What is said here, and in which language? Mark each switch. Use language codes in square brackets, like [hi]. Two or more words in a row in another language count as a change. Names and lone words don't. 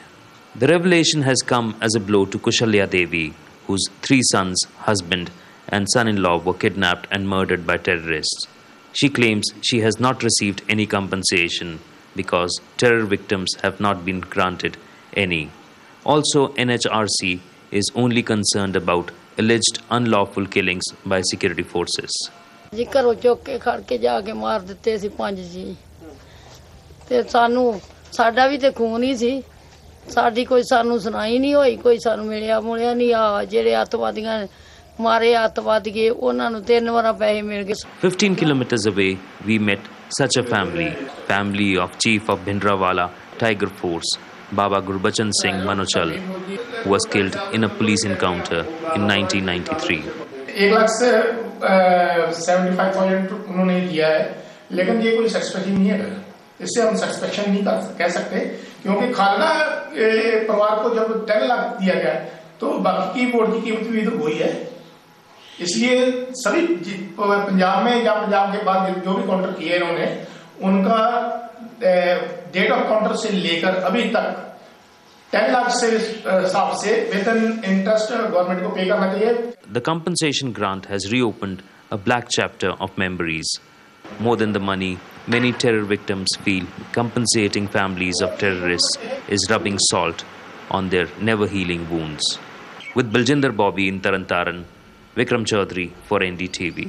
[en] The revelation has come as a blow to Kushalya Devi, whose 3 sons, husband and son-in-law were kidnapped and murdered by terrorists. She claims she has not received any compensation because terror victims have not been granted any. Also, NHRC is only concerned about alleged unlawful killings by security forces. [pa] ਜੀ ਘਰੋਂ ਚੁੱਕ ਕੇ ਖੜ ਕੇ ਜਾਕੇ ਮਾਰ ਦਿੱਤੇ ਸੀ 5 ਜੀ ਤੇ ਸਾਨੂੰ ਸਾਡਾ ਭੀ ਤੇ ਖੂਨ ਹੀ ਸੀ ਸਾਡੀ ਕੋਈ ਸਾਨੂੰ ਸੁਣਾਈ ਨਹੀਂ ਹੋਈ ਕੋਈ ਸਾਨੂੰ ਮਿਲਿਆ ਮੁਲਿਆ ਨਹੀਂ ਆ ਜਿਹੜੇ ਅੱਤਵਾਦੀਆਂ ਮਾਰੇ ਅੱਤਵਾਦੀਏ ਉਹਨਾਂ ਨੂੰ 3 ਵਾਰ ਪੈਸੇ ਮਿਲ ਗਏ [en] 15 kilometers away we met such a family of Chief of Bhindranwala Tiger Force Baba Gurbachan Singh Manochal, who was killed in a police encounter in 1993. [hi] 1,75,000 उन्होंने दिया है, लेकिन ये कोई सैटिस्फैक्शन नहीं है। इससे हम सैटिस्फैक्शन नहीं कह सकते, क्योंकि खालना परिवार को जब 10 लाख दिया गया तो बाकी की वोट की कीमत भी तो वही है। इसलिए सभी पंजाब में या पंजाब के बाद जो भी काउंटर किए इन्होंने, उनका [en] date of counter [hi] से लेकर अभी तक 10 लाख से हिसाब से वेतन [en] interest government [hi] को पे करना चाहिए। [en] The compensation grant has reopened a black chapter of memories. More than the money, many terror victims feel compensating families of terrorists is rubbing salt on their never-healing wounds. With Baljinder Bobby in Tarantaran, Vikram Chaudhary for NDTV.